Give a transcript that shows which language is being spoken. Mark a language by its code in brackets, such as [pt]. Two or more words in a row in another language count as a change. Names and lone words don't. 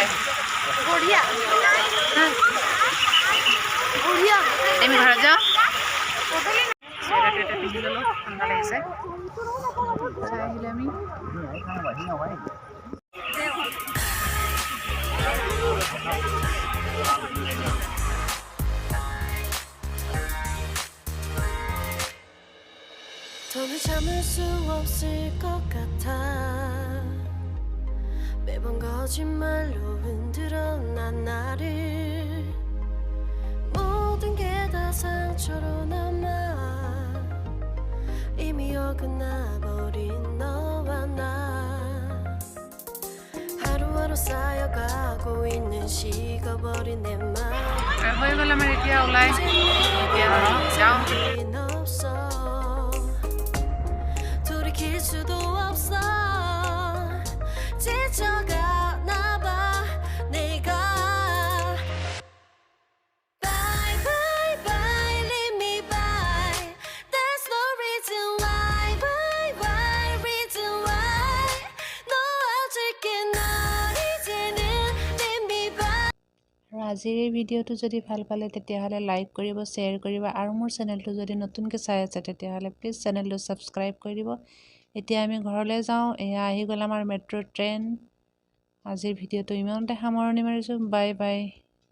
[as] বঢ়িয়া বঢ়িয়া আমি ঘৰত যাওঁ চুৱেটাৰটো এটা পিন্ধি ল'লোঁ ঠাণ্ডা লাগিছে চাই আহিলে আমি [ko] 더는 참을 수 없을 것 같아 매번 거짓말로 흔들어 난 나를 모든 게 다 상처로 남아 이미 어긋나버린 너와 나 하루하루 쌓여가고 있는 식어버린 내 맘 [as] হৈ গ'ল আমাৰ এতিয়া ওলাই এতিয়া যাওঁ [ko] 없어 돌이킬 수도 없어 지쳐가나 봐 내가 [en] Bye bye bye leave me by There's no reason why Bye bye reason why [ko] 놓아줄게 널 이제는 [en] leave me by [as] আৰু আজিৰ এই ভিডিঅ'টো যদি ভাল পালে তেতিয়াহ'লে লাইক কৰিব শ্বেয়াৰ কৰিব আৰু মোৰ চেনেলটো যদি নতুনকৈ চাই আছে তেতিয়াহ'লে প্লিজ চেনেলটো ছাবস্ক্ৰাইব কৰি দিব এতিয়া আমি ঘৰলৈ যাওঁ এয়া আহি গ'ল আমাৰ [en] metro train [as] আজিৰ ভিডিঅ'টো ইমানতে সামৰণি মাৰিছোঁ [en] bye bye